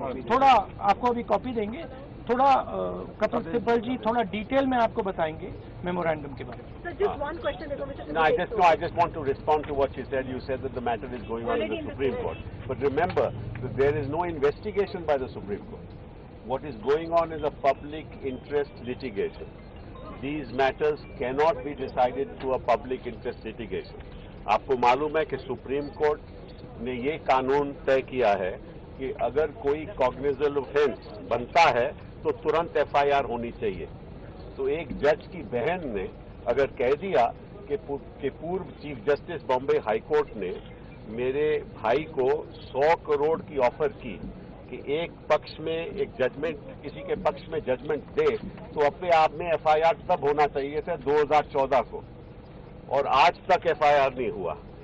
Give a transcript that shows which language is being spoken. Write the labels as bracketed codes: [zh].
[hi] थोड़ा आपको अभी कॉपी देंगे, थोड़ा कपिल सिब्बल जी थोड़ा डिटेल में आपको बताएंगे मेमोरेंडम के बारे में. [en] So just one question. I just want to respond to what you said. You said that the matter is going on in the Supreme Court. But remember that there is no investigation by the Supreme Court. What is going on is a public interest litigation. These matters cannot be decided through a public interest litigation. [hi] आपको मालूम है कि supreme court ने ये कानून तय किया है कि अगर कोई कॉग्निजेबल ऑफेंस बनता है तो तुरंत एफआईआर होनी चाहिए. तो एक जज की बहन ने अगर कह दिया कि पूर्व chief justice Bombay high court ने मेरे भाई को 100 करोड़ की ऑफर की कि एक पक्ष में एक जजमेंट, किसी के पक्ष में जजमेंट दे, तो अपने आप में एफआईआर तब होना चाहिए था 2014 को, और आज तक एफआईआर नहीं हुआ.